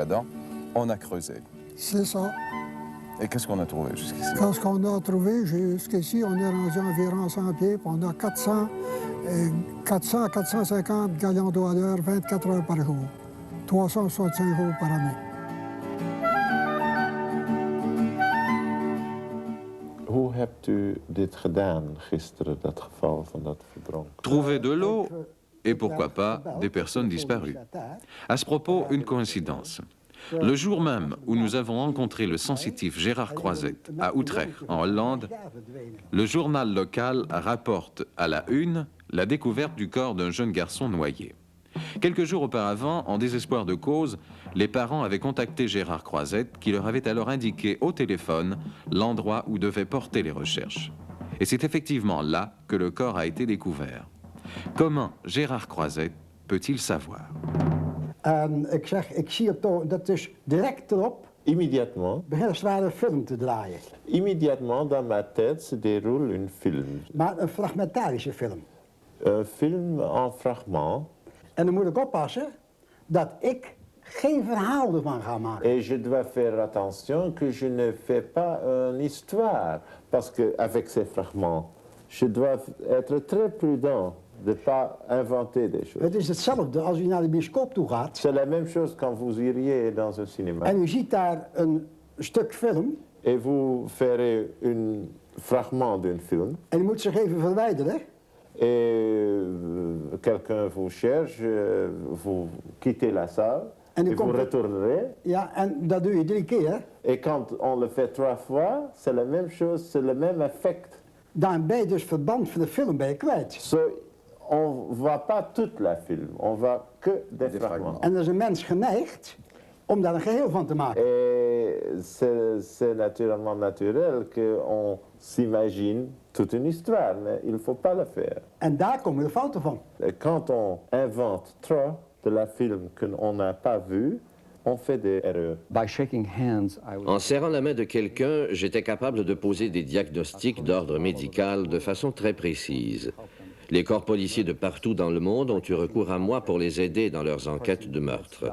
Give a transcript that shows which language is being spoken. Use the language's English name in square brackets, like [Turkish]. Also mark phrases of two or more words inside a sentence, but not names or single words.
[French] Adam, on a creusé. C'est ça. Et qu'est-ce qu'on a trouvé jusqu'ici? Quand on a trouvé jusqu'ici, on est rendu environ 100 pieds, puis on a 400-450 gallons d'eau à l'heure, 24 heures par jour, 365 jours par année. [Dutch] Hoe hebt u dit gedaan gisteren, dat geval van dat verdronken? [French] Trouver de l'eau et pourquoi pas des personnes disparues. À ce propos, une coïncidence. Le jour même où nous avons rencontré le sensitif Gérard Croizette à Utrecht, en Hollande, le journal local rapporte à la une la découverte du corps d'un jeune garçon noyé. Quelques jours auparavant, en désespoir de cause, les parents avaient contacté Gérard Croizette qui leur avait alors indiqué au téléphone l'endroit où devaient porter les recherches. Et c'est effectivement là que le corps a été découvert. Comment Gérard Croizette peut-il savoir? [Dutch] Ik zeg, ik zie het toch, dat is direct erop. [French] Immédiatement. [Dutch] Begint een zware film te draaien. [French] Immédiatement, dans ma tête, se déroule une film. [Dutch] Maar een fragmentarische film. [French] Un film en fragments. [Dutch] En dan moet ik oppassen dat ik geen verhaal ervan ga maken. [French] Et je dois faire attention que je ne fais pas une histoire. Parce qu'avec ces fragments, je dois être très prudent de ne pas inventer des choses. [Dutch] Het is hetzelfde als u naar de bioscoop toe gaat. [French] C'est la même chose quand vous iriez dans un cinéma. [Dutch] En u ziet daar een stuk film. [French] Et vous ferez un fragment d'une film. [Dutch] En u moet zich even verwijderen. [French] Et quelqu'un vous cherche, vous quittez la salle. [Dutch] En u [French] et vous retournerez. [Dutch] Ja, en dat doe je 3 keer. [French] Et quand on le fait 3 fois, c'est la même chose, c'est le même effect. [Dutch] Dan ben je dus verband van de film ben je kwijt. [French] So, on ne voit pas toute la film, on voit que des fragments. [Dutch] En er is een mens geneigd om daar een geheel van te maken. [French] Et c'est naturellement naturel qu'on s'imagine toute une histoire, mais il ne faut pas le faire. [Dutch] En daar komen de fouten van. [French] Et quand on invente trop de la film qu'on n'a pas vu, on fait des erreurs. En serrant la main de quelqu'un, j'étais capable de poser des diagnostics d'ordre médical de façon très précise. Les corps policiers de partout dans le monde ont eu recours à moi pour les aider dans leurs enquêtes de meurtre.